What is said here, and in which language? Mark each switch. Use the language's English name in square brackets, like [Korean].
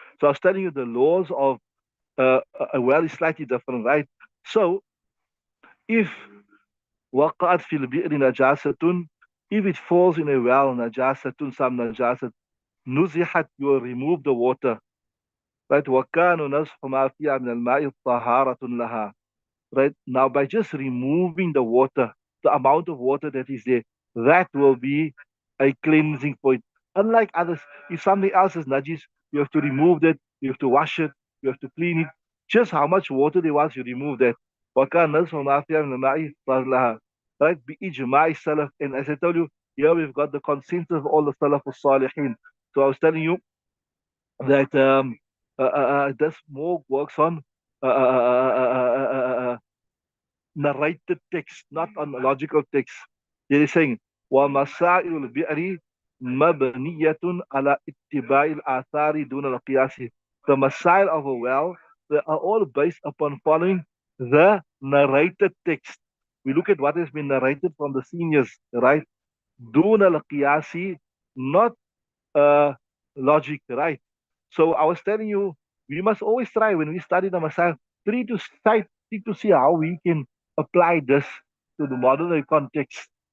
[English] So I was telling you the laws of a well is slightly different, right? So if [Arabic] وقعت في البئر نجاسة, [English] if it falls in a well, نجاسة, some najasat, [Arabic] نزحت, [English] you remove the water, right? [Arabic] وكان نزح ما فيها من الماء طهارة لها. [English] Right now, by just removing the water, the amount of water that is there, that will be a cleansing point. Unlike others, if something else is najis, you have to remove that, you have to wash it, you have to clean it. Just how much water there was, you remove that. [Arabic] وَكَانَ نَزْفُ مَا فِيهَا مِنَ الْمَاءِ طَهْرًا لَهَا. Right? بِإِجْمَاعِ [English] salaf. And as I told you, here we've got the consensus of all the salaf al-salihin. So I was telling you that this more works on uh, uh, uh, uh, uh, uh, uh, narrated text, not on logical text. They're saying, [Arabic] وَمَسَائِلُ الْبِئْرِ مَبْنِيَّةٌ عَلَى اتِّبَاعِ الْآثَارِ دُونَ الْقِيَاسِ. [English] The masail of a well, they are all based upon following the narrated text. We look at what has been narrated from the seniors, right? [Arabic] دُونَ الْقِيَاسِ, [English] not logic, right? So I was telling you, we must always try when we study the Messiah, try to see how we can apply this to the modern day context.